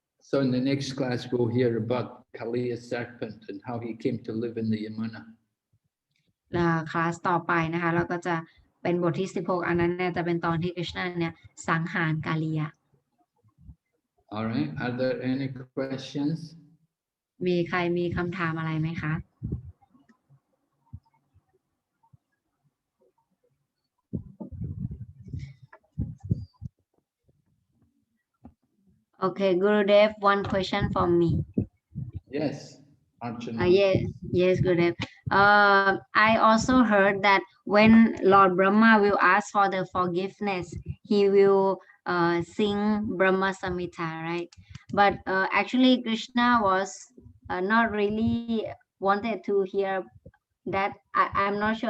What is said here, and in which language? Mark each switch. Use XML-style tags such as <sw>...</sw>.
<en>So in the next class we'll hear about Kaliya serpent and how he came to live in the Yamuna.</en> <th>คลาสต่อไปนะคะเราก็จะเป็นบทที่16อันนั้นเนี่ยจะเป็นตอนที่กฤษณะเนี่ยสังหารกาลิยา</th> <en>All right, are there any questions?</en> <th>มีใครมีคำถามอะไรไหมคะ</th> <en>Okay, Gurudev, one question from me. Yes, Archana. Yes, Gurudev. I also heard that when Lord Brahma will ask for the forgiveness, he will sing Brahma Samhita, right? But actually, Krishna was not really wanted to hear that. I'm not sure.</en>